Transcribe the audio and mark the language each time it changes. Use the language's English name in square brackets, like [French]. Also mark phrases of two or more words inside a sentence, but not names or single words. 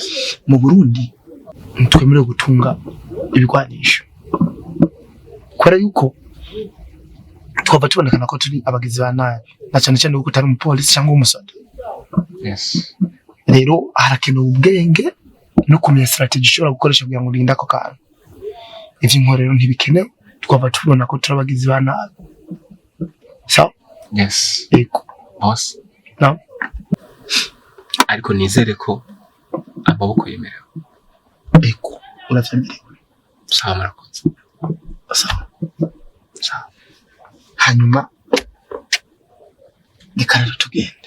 [Rundi] Mu Burundi ntwemerewe gutunga ibigwanisho kwera yuko twaba tubonekana ko turi abagizi ba nabi na cyane cyane uko utari umupolisi cyangwa umusoda. Yes. Rero harakenewe ubwenge no kumenya strategy ushobora gukoresha kugira ngo urinde ako kantu. Ivyo nkorero ntibikenewe twaba tubona ko turi abagizi ba nabi. [English] So yes. [Rundi] Ego boss. No ariko nizere ko amaboko yemerewe. Ego uravyemerewe. Sawa murakoze. Sawa. Hanyuma reka rero tugende.